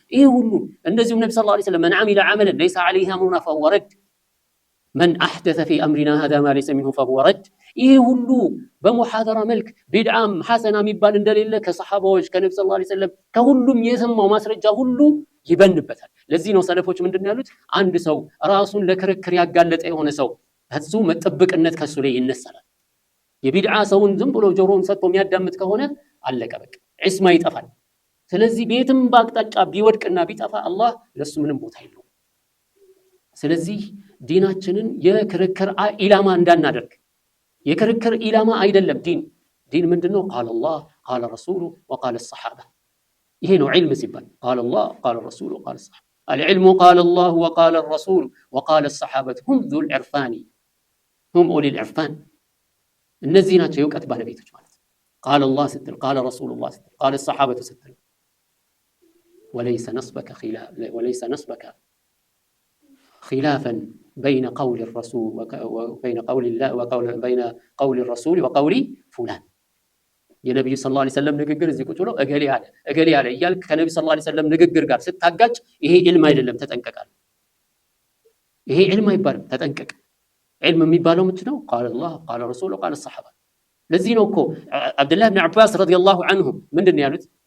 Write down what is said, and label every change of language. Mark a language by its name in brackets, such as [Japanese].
[Arabic] ايه [Amharic] ሁሉ እንደዚሁም ነብዩ [Arabic] ሰለላሁ ዐለይሂ ወሰለም من عمل عملا ليس عليه امرنا فهو رد من احدث في امرنا هذا ما ليس منه فهو رد. [Amharic] ይሄ ሁሉ በሙሐደራ መልክ ቢድዓም ሐሰና የሚባል እንደሌለ ከሰሃባዎች ከነብዩ ሰለላሁ ዐለይሂ ወሰለም ከሁሉም የሰማው ማስረጃ ሁሉ ይበንበታል። ለዚህ ነው ሰለፎች ምንድነው ያሉት? አንድ ሰው ራሱን ለክርክር ያጋለጠ የሆነ ሰው ከሱ መጠበቅነት ከሱ ላይ ይነሳል። የቢድዓ ሰውን ዝም ብሎ ጆሮውን ሰጥቶ የሚያዳምጥ ከሆነ አለቀ በቃ ዒስማ ይጠፋል። ስለዚህ ቤትም ባቅጣጫ ቢወድቅና ቢጠፋ አላህ ለሱ ምንም ቦታ የለውም። ስለዚህ ዲናችንን የክርክር ኢላማ እንዳናደርግ። የክርክር ኢላማ አይደለም ዲን ምንድነው? [Arabic] ቃል አላህ ቃል ረሱሉ ወቃል الصحابه። [Amharic] ይሄ ነው ዒልም ሲባል [Arabic] ቃል አላህ ቃል ረሱሉ ወቃል الصحابه። العلم قال الله وقال الرسول وقال الصحابه هم ذو العرفان هم أولي العرفان. [Amharic] እነዚህ ናቸው የእውቀት ባለቤቶች ማለት። [Arabic] ቃል አላህ ስትል ቃል ረሱሉላህ ስትል ቃል الصحابه ስትል وليس نسبك خلافا بين قول الرسول وبين قول الله بين قول الرسول وقول فلان. [Amharic] የነብዩ ሰለላሁ ዐለይሂ ወሰለም ንግግር እዚህ ቁጭ ብሎ እገሌ ያለ እያልክ ከነብዩ ሰለላሁ ዐለይሂ ወሰለም ንግግር ጋር ስታጋጭ ይሄ ዒልም አይደለም፣ ተጠንቀቃል። ይሄ ዒልም አይባልም፣ ተጠንቀቅ። ዒልም የሚባለው ምንድነው? ቃል አላህ ቃል ረሱሉ ቃል الصحابه። ለዚህ ነው እኮ አብዱላህ ኢብኑ አባስ ረዲየላሁ ዐንሁ ምንድነው ያሉት?